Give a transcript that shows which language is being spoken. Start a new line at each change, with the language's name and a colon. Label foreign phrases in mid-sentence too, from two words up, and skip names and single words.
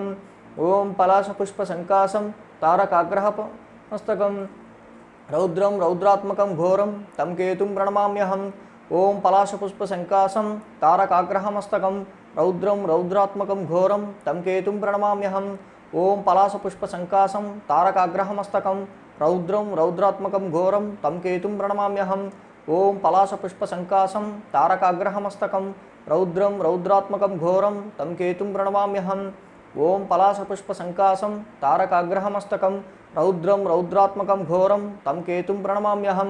Sanskrit: ఓం పలాశ పుష్ప సంకాసం తారకాగ్రహమస్తకం రౌద్రం రౌద్రాత్మకం ఘోరం తం కేతుం ప్రణమామ్యహం. ఓం పలాశ పుష్ప సంకాసం తారకాగ్రహమస్తకం రౌద్రం రౌద్రాత్మకం ఘోరం తం కేతుం ప్రణమామ్యహం. ఓం పలాశ పుష్ప సంకాసం తారకాగ్రహమస్తకం रौद्रं रौद्रात्मकं घोरं तं केतुं प्रणमाम्यहम्। ओं पलाशपुष्पसङ्काशं तारकाग्रहमस्तकं रौद्रं रौद्रात्मकं घोरं तं केतुं प्रणमाम्यहम्। ओं पलाशपुष्पसङ्काशं तारकाग्रहमस्तकं रौद्रं रौद्रात्मकं घोरं तं केतुं प्रणमाम्यहम्।